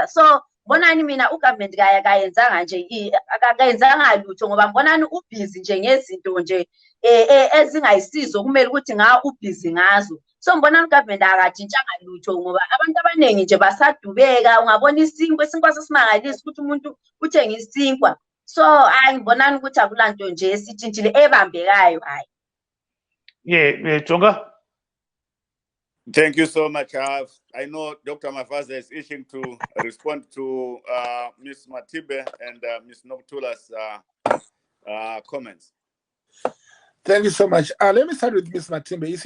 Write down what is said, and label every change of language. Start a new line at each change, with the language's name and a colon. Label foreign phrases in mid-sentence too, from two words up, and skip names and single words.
North Ndebele: So bonani mina ugovernment kayenzanga nje akayenzanga lutho ngoba bonani ubhizi nje ngezinto nje ezingayisizo kumele ukuthi ubhizi ngazo. So ngibona ugovernment akajintshanga lutho ngoba abantu abaningi nje basadubeka. Ungabona isinkwa sesimangalisa ukuthi umuntu uthenga isinkwa. So ngibona ukuthi akulanto nje esitshintshile ebambekayo. Hayi.
English: Yeah, Jonga. Thank you so much. I know Dr. Mafaza is itching to respond to Ms. Matibe and Ms. Nokuthula's comments. Thank you so much. Let me start with Ms. Matimbe.